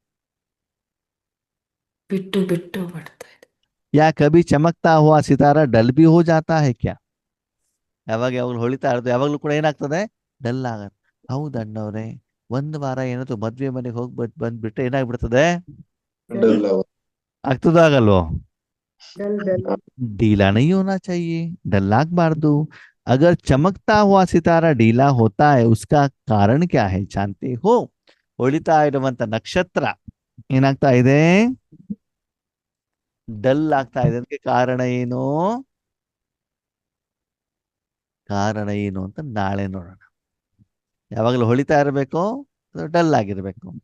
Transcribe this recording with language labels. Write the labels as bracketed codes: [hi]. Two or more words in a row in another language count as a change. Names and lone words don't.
[kn] ಬಿಟ್ಟು ಬಿಟ್ಟು ಮಾಡ್ತಾ ಇದೆ. [hi] या कभी चमकता हुआ सितारा डल भी हो जाता है क्या? [kn] ಯಾವಾಗಲೂ ಹೊಳಿತಾ ಇರೋದು ಯಾವಾಗ್ಲೂ ಕೂಡ ಏನಾಗ್ತದೆ? ಡಲ್ ಆಗತ್ತೆ. ಹೌದು ಅಣ್ಣವ್ರೆ, ಒಂದು ವಾರ ಏನಾದ್ರು ಮದ್ವೆ ಮನೆಗೆ ಹೋಗಿ ಬಂದ್ಬಿಟ್ರೆ ಏನಾಗ್ಬಿಡ್ತದೆ? ಆಗ್ತದ ಆಗಲ್ವೋ? [hi] ढीला नहीं होना चाहिए, [kn] ಡಲ್ ಆಗಬಾರ್ದು. [hi] अगर चमकता हुआ सितारा ढीला होता है उसका कारण क्या है जानते हो? [kn] ಹೊಳಿತಾ ಇರುವಂತ ನಕ್ಷತ್ರ ಏನಾಗ್ತಾ ಇದೆ? ಡಲ್ ಆಗ್ತಾ ಇದೆ. ಅದಕ್ಕೆ ಕಾರಣ ಏನು? ಕಾರಣ ಏನು ಅಂತ ನಾಳೆ ನೋಡೋಣ. ಯಾವಾಗಲೂ ಹೊಳಿತಾ ಇರಬೇಕು, ಡಲ್ ಆಗಿರ್ಬೇಕು?